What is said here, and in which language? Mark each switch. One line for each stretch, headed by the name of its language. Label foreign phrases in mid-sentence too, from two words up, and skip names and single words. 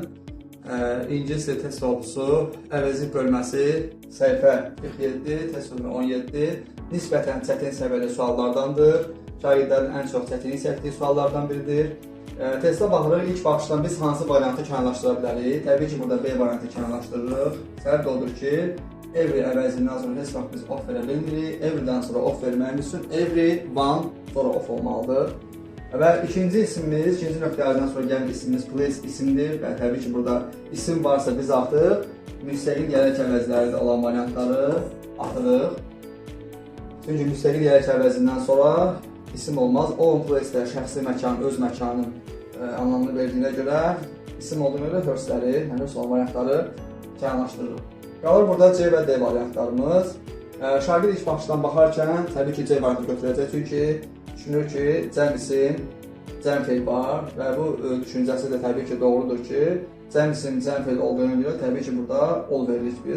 Azerbaijani: İngilis dili test sorğusu əvəzlik bölməsi səhifə 47, test bölümü 17 nisbətən çətin səviyyəli suallardandır. Şagirdlərin ən çox çətinlik çəkdiyi suallardan biridir. Testə baxırıq, ilk baxışdan biz hansı variantı kənarlaşdıra bilərik? Təbii ki, burada B variantı kənarlaşdırırıq. Səbəb odur ki, every əvəzindən sonra heç vaxt biz off verə bilmirik. Everydən sonra off verməyimiz üçün
English: every one
Azerbaijani: sonra off olmalıdır. Və ikinci isimimiz, ikinci nöqtələrdən sonra gələn isimimiz place isimdir. Və təbii ki, burada isim varsa biz artıq müstəqil gələk əvəzləri olan variantları atırıq. Çünki müstəqil gələk əvəzindən sonra isim olmaz.
English: On place-də
Azerbaijani: şəxsi məkan, öz məkanın anlamını verdiyinə görə isim olduğuna görə hörsləri, yəni son variantları kənarlaşdırırıq. Qalır burada C və D variantlarımız. Şagird ilk baxışdan baxarkən təbii ki, C variantı götürəcək, çünki düşünür ki, cəm isim, cəm feil var və bu düşüncəsi də təbii ki, doğrudur ki, cəm isim, cəm feil olduğuna görə təbii ki, burada ol veririk biz.